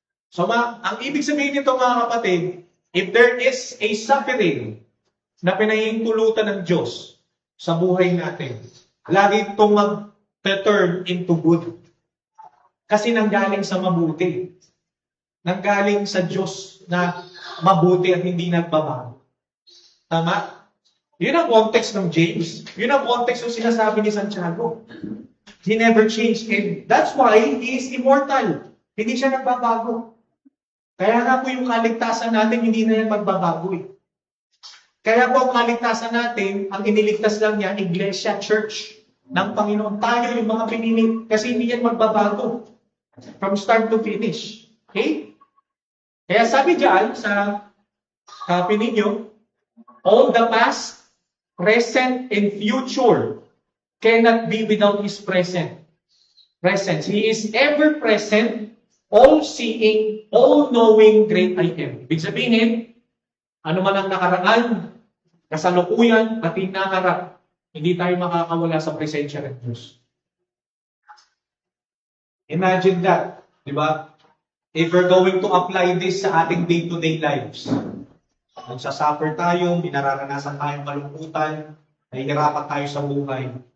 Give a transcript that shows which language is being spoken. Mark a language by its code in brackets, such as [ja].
[tl] So, ang ibig sabihin nito, mga kapatid, [en] if there is a suffering [tl] na pinahihintulutan ng Diyos sa buhay natin, lagi itong mag-turn [en] into good. [tl] Kasi nanggaling sa mabuti. Nanggaling sa Diyos na mabuti at hindi nagbabago. Tama? Yun ang context ng James. Yun ang context ng sinasabi ni Santiago. [en] He never changed. And that's why he is immortal. [tl] Hindi siya nagbabago. Kaya nga po yung kaligtasan natin, hindi na yan magbabago eh. Kaya po ang kaligtasan natin, ang iniligtas lang niya, Iglesia, Church ng Panginoon. Tayo yung mga pinili, kasi hindi yan magbabago. [en] From start to finish. Okay? [tl] Kaya sabi diyan sa copy ninyo, [en] all the past, present, and future cannot be without His presence. He is ever present, all-seeing, all-knowing, great I am. [tl] Ibig sabihin, ano man ang nakaraan, kasalukuyan, at hinaharap, hindi tayo makakawala sa presensya ng Diyos. [en] Imagine that, [tl] di ba? [en] If we're going to apply this [tl] sa ating [en] day-to-day lives, [tl] nagsasuffer tayo, minararanasan tayong malungkutan, nahihirapan tayo sa buhay.